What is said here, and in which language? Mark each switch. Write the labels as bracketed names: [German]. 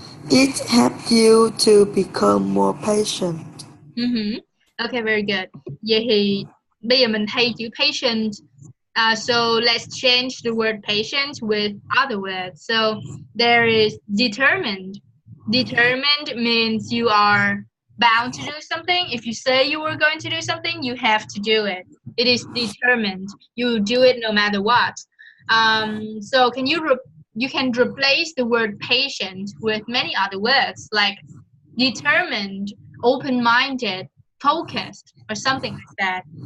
[English] It help you to become more patient. Okay, very good. [Vietnamese] Vậy thì bây giờ mình thay chữ patient. [English] So let's change the word patient with other words. So there is determined. Determined means you are bound to do something. If you say you were going to do something, you have to do it. It is determined. You do it no matter what. So you can replace the word patient with many other words like determined, open-minded, focused, or something like that.